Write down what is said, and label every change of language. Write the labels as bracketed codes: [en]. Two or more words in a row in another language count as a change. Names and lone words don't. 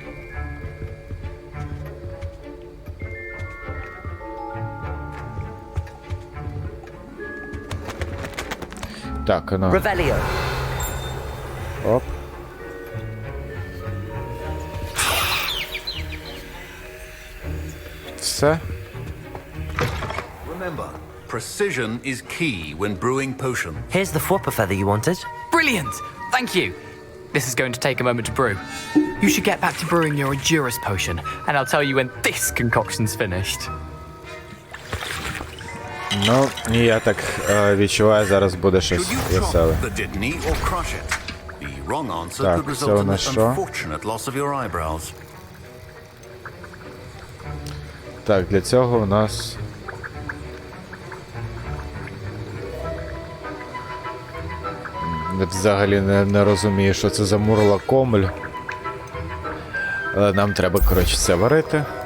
[uk] Так, ну. Revelio. Оп. Все. [en] Remember, precision is key when brewing potions. Here's the Fwooper feather you wanted. Brilliant! Thank you! This is going to take a moment to brew. You should get back to brewing your Edurus potion, and I'll tell you when this concoction's finished. [uk] Ну, я так відчуваю, зараз буде щось [en] Should you [uk] веселе. [en] chop the Dittany or crush it? The wrong answer [uk] Так, [en] could [uk] це [en] result [uk] у [en] in [uk] нас [en] the [uk] що? [en] unfortunate loss of your eyebrows. [uk] Так, для цього у нас... Взагалі не розумію, що це за мурла комль. Але нам треба, коротше, це варити.